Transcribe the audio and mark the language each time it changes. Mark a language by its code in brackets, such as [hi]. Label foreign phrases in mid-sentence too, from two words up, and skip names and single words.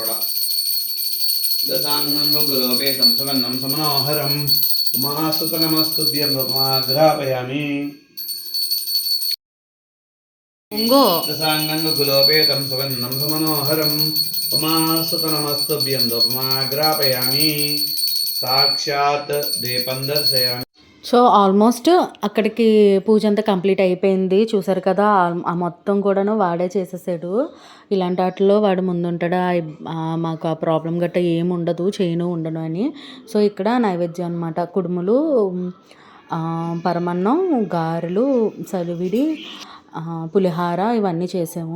[sa] दशाङ्गोपेतं सुवर्णं समनोहरम् उमासुतनमस्तुभ्यं रूपमाग्रापयामि दशाङ्गोपेतं सुवर्णं समनोहरम् उमासुतनमस्तुभ्यं रूपमाग्रापयामि साक्षात् दीपं दर्शयामि. [en] so almost [te] అక్కడికి పూజ అంతా కంప్లీట్ అయిపోయింది. చూసారు కదా, ఆ మొత్తం కూడాను వాడే చేసేసాడు. ఇలాంటి వాటిలో వాడు ముందుంటాడు. మాకు ఆ ప్రాబ్లం గట్రా ఏమి ఉండదు, చేయను ఉండను అని. సో ఇక్కడ నైవేద్యం అనమాట. కుడుములు, పరమన్నం, గారెలు, సలివిడి, పులిహార ఇవన్నీ చేసాము.